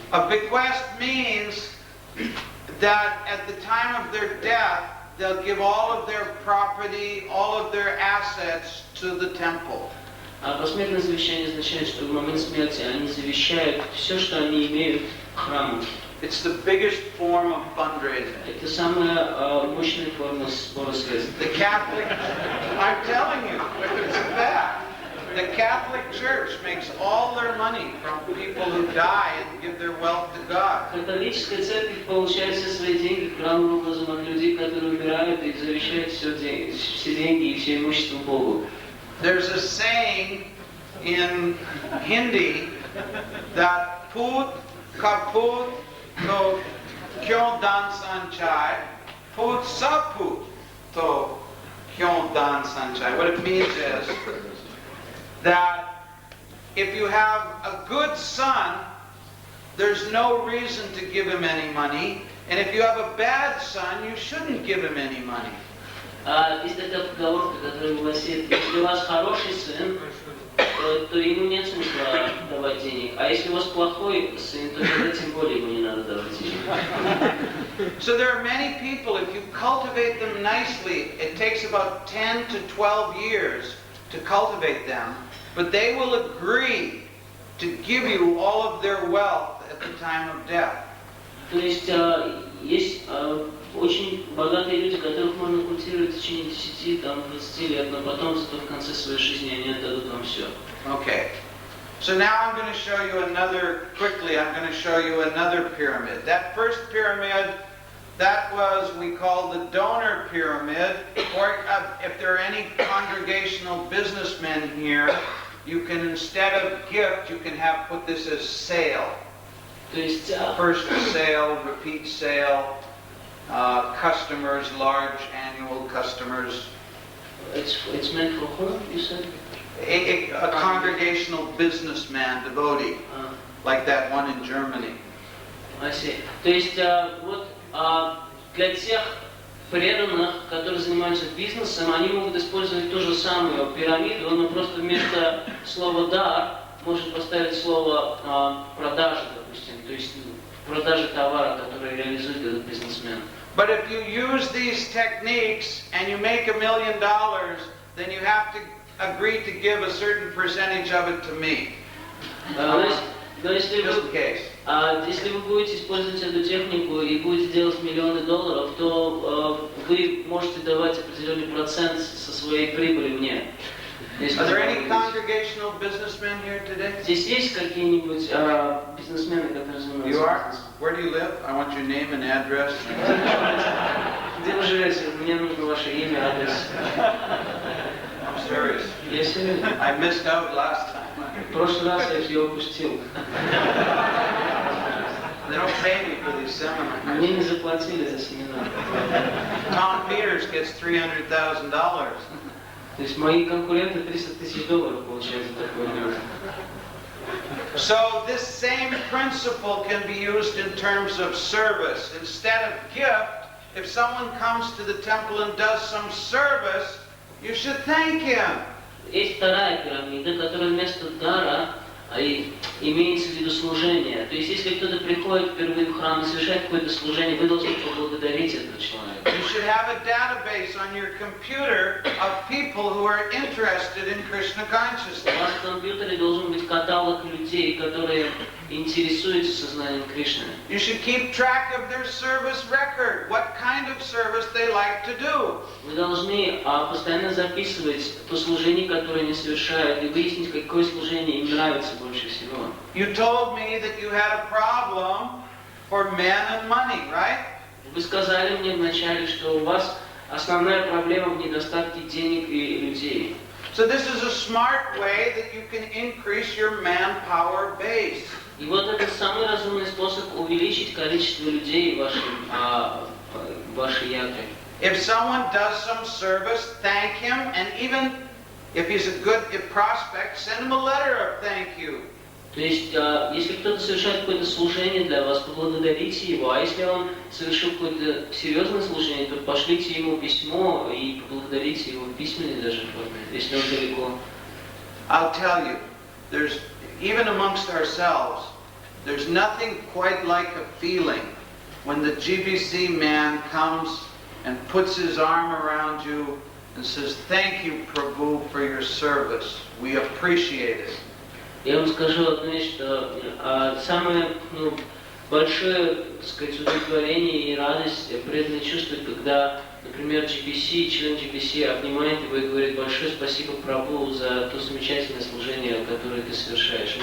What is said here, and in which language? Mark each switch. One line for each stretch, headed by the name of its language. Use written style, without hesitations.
English: A bequest means that at the time of their death, they'll give all of their property, all of their assets to the temple.
Russian: Посмертное завещание означает, что в момент смерти они завещают все, что они имеют, храму.
English: It's the biggest form of fundraising.
Russian: Это самая мощная форма сбора средств.
English: The Catholic, I'm telling you, it's a fact. The Catholic Church makes all their money from people who die and give their wealth to God.
Russian: Католическая церковь получает все свои деньги главным образом от людей, которые умирают и завещают все деньги и все имущество Богу.
English: There's a saying in Hindi that
Hindi: put kaput to kyon dan sanchai,
English: put saput to kyon dan sanchai. What it means is that if you have a good son, there's no reason to give him any money. And if you have a bad son, you shouldn't give him any money.
Russian: Есть такая поговорка, которая гласит, если у вас хороший сын, то ему нет смысла давать денег. А если у вас плохой сын, то тогда тем более ему не надо давать денег.
English: So there are many people, if you cultivate them nicely, it takes about 10 to 12 years to cultivate them, but they will agree to give you all of their wealth at the time of death.
Russian: То есть есть очень богатые люди, которых можно культивировать в течение 10-20 лет, но потом зато в конце своей жизни они отдадут вам все.
English: Okay. So now I'm going to show you another, quickly, I'm going to show you another pyramid. That first pyramid, that was, we call the donor pyramid. Or if there are any congregational businessmen here, you can, instead of gift, you can have put this as sale.
Russian: То есть
English: First sale, repeat sale, customers, large annual customers. it's meant for whom, you said? A congregational businessman, devotee, like that one in Germany. I see.
Russian: То есть вот для тех преданных, которые занимаются бизнесом, они могут использовать ту же самую пирамиду, но просто вместо слова «дар» может поставить слово «продажа», допустим, то есть продажа товара, который реализует этот бизнесмен.
English: But if you use these techniques and you make $1 million, then you have to agree to give a certain percentage of it to me.
Russian: Но если
English: Just in case.
Russian: Если вы будете использовать эту технику и будете делать миллионы долларов, то вы можете давать определенный процент со своей прибыли мне.
English: Are there any congregational businessmen here today?
Russian: Здесь есть какие-нибудь бизнесмены, которые занимаются
English: You are?
Russian: бизнесом?
English: Where do you live? I want your name and address.
Russian: Где вы живете? Мне нужно ваше имя, адрес.
English: I'm serious.
Russian: Я серьезно.
English: I missed out last time.
Russian: В прошлый раз я все упустил.
English: They don't pay me for these seminars.
Russian: Мне не заплатили за семинар.
English: Tom Peters gets $300,000.
Russian: То есть мои конкуренты $300 000 получают за такой номер.
English: So this same principle can be used in terms of service. Instead of gift, if someone comes to the temple and does some service, you should thank him.
Russian: Есть вторая пирамида, которая вместо дара имеется в виду служение. То есть, если кто-то приходит впервые в храм и совершает какое-то служение, вы должны поблагодарить этого человека.
English: You should have a database on your computer of people who are interested in Krishna
Russian: У
English: consciousness.
Russian: вас в компьютере должен быть каталог людей, которые интересуются сознанием Кришны.
English: You should keep track of their service record, what kind of service they like to do.
Russian: Вы должны постоянно записывать то служение, которое они совершают, и выяснить, какое служение им нравится больше всего.
English: You told me that you had a problem for men and money, right?
Russian: Вы сказали мне вначале, что у вас основная проблема в недостатке денег и людей.
English: So this is a smart way that you can increase your manpower base.
Russian: И вот это самый разумный способ увеличить количество людей в вашей ядре.
English: If someone does some service, thank him, and even if he's a good prospect, send him a letter of thank you.
Russian: То есть, если кто-то совершает какое-то служение для вас, поблагодарите его, а если он совершил какое-то серьезное служение, то пошлите ему письмо и поблагодарите его в письменной даже форме, если он далеко.
English: I'll tell you, there's even amongst ourselves, there's nothing quite like a feeling when the GBC man comes and puts his arm around you and says, "Thank you, Prabhu, for your service. We appreciate it."
Russian: Я вам скажу одну вещь, что самое большое, так сказать, удовлетворение и радость преданные чувствуют, когда, например, GBC, член GBC обнимает его и говорит: большое спасибо, Прабху, за то замечательное служение, которое ты совершаешь.